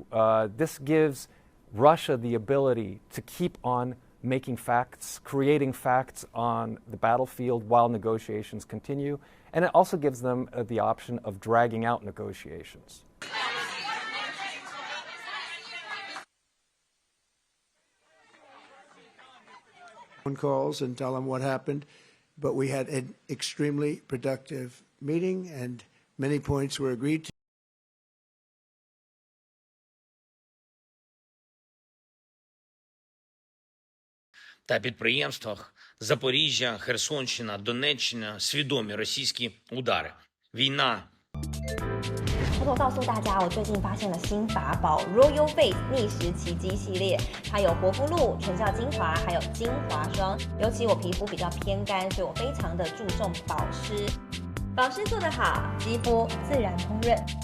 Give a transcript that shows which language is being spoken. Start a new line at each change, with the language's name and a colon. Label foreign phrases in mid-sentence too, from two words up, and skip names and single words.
English: This gives Russia the ability to keep on making facts, creating facts on the battlefield while negotiations continue, and it also gives them the option of dragging out negotiations. Calls and tell them what happened, but we had an extremely productive meeting and many points were agreed to.
Ukrainian: Та підприємствах Запоріжжя, Херсонщина, Донеччина свідомі російські удари. Війна.
Chinese: 偷偷告诉大家，我最近发现了新法宝 Royal Face 逆时奇迹系列，它有活肤露、全效精华，还有精华霜。尤其我皮肤比较偏干，所以我非常的注重保湿。保湿做得好，肌肤自然烹饪。